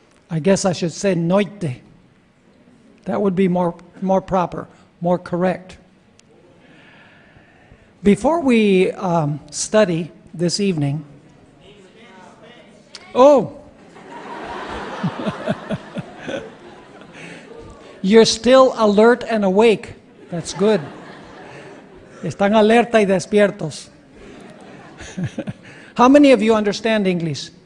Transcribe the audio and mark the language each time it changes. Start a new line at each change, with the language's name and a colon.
English: I guess I should say noite. That would be more proper, more correct. Before we study this evening, you're still alert and awake. That's good.
Spanish: Están alerta y despiertos.
English: How many of you understand English?